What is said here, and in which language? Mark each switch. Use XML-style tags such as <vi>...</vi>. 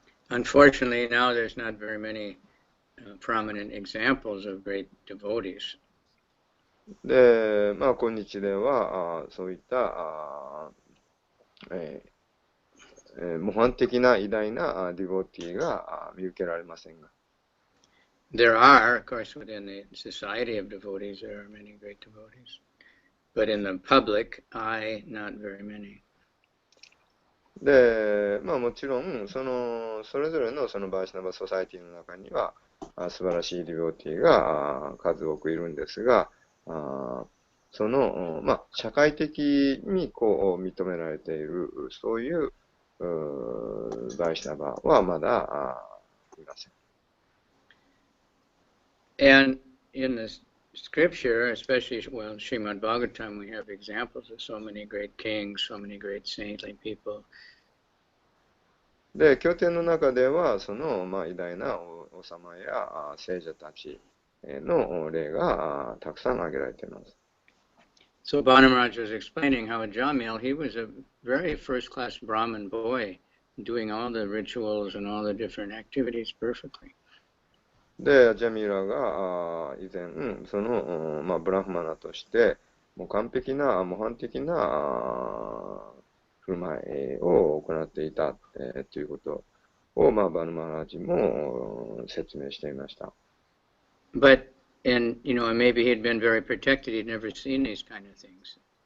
<en>Unfortunately, now there's not very many prominent examples of great devotees.</en> <ja>で、まあ、今日ではそういった模範的な偉大なディボティが見受けられませんが。</ja> <en>There are, of course, within the society of devotees, there are many great devotees. But in the public eye, not very many.</en> <ja>で、まあもちろん、それぞれのそのバーシナバソサイティの中には、素晴らしいディボティが数多くいるんですが、まあ、社会的にこう認められている、そういうバーシナバはまだいません。</ja> <en>And in the scripture, especially, well, Srimad Bhagavatam, we have examples of so many great kings, so many great saintly people.</en> <ja>で、経典の中では、まあ、偉大な王様や聖者たちの例がたくさん挙げられています。</ja> <en>So Banamaraj was explaining how Jamil, he was a very first-class Brahmin boy, doing all the rituals and all the different activities perfectly.</en> <ja>で、ジャミラが以前、まあ、ブラフマナとして、もう完璧な、模範的な振る舞いを行っていたということを、まあ、バヌマラジも説明していました。</ja> <en>But, and maybe he'd been very protected, he'd never seen these kind of things.</en>